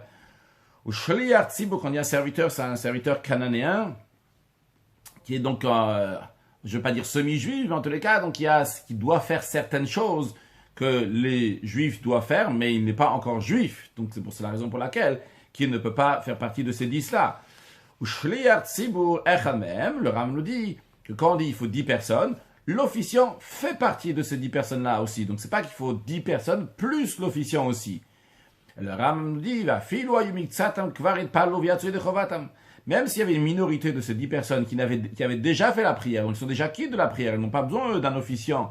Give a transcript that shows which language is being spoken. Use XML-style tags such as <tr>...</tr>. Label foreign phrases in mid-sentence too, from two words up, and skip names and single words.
<fr>Ou</fr> <he>שליח ציבור,</he> <fr>quand il y a un serviteur, c'est un serviteur cananéen, qui est donc, je ne veux pas dire semi-juif, mais en tous les cas, donc qui doit faire certaines choses que les juifs doivent faire, mais il n'est pas encore juif. Donc c'est pour la raison pour laquelle qu'il ne peut pas faire partie de ces 10-là.</fr> <he>או שליח ציבור אחד מהם,</he> <fr>le Ram nous dit que quand on dit il faut 10 personnes, l'officiant fait partie de ces 10 personnes-là aussi. Donc c'est pas qu'il faut 10 personnes plus l'officiant aussi. Le Ram nous dit, même s'il y avait une minorité de ces 10 personnes qui avaient déjà fait la prière, ils sont déjà quittes de la prière, ils n'ont pas besoin d'un officiant.</fr>